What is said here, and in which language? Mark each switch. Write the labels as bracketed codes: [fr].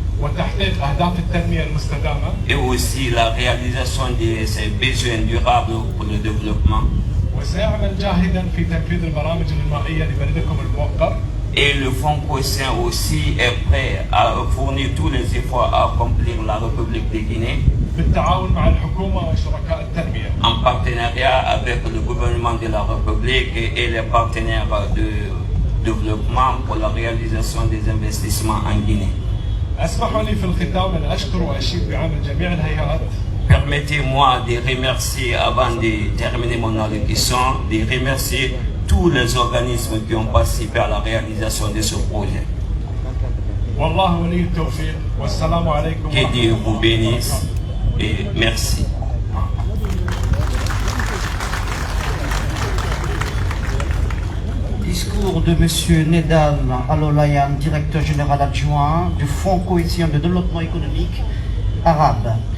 [ar] وتحقيق أهداف التنمية المستدامة. [fr] et aussi la réalisation de ses besoins durables pour le développement. [ar] وسيعمل جاهدا في تنفيذ البرامج المائية لبلدكم الموقر. [fr] Et le Fonds Coïtien aussi est prêt à fournir tous les efforts à accomplir la République de Guinée [ar] بالتعاون مع الحكومة وشركاء التنمية. [fr] en partenariat avec le gouvernement de la République et les partenaires de développement pour la réalisation des investissements en Guinée. [ar] اسمحوا لي في الختام أن أشكر وأشيد بعمل جميع الهيئات. [fr] Permettez-moi de remercier, avant de terminer mon allocution, de remercier tous les organismes qui ont participé à la réalisation de ce projet. [ar] والله ولي التوفيق والسلام عليكم. [fr] Que Dieu vous bénisse et merci. Discours de M. Nedal Alolayan, directeur général adjoint du Fonds coïtien de développement économique arabe.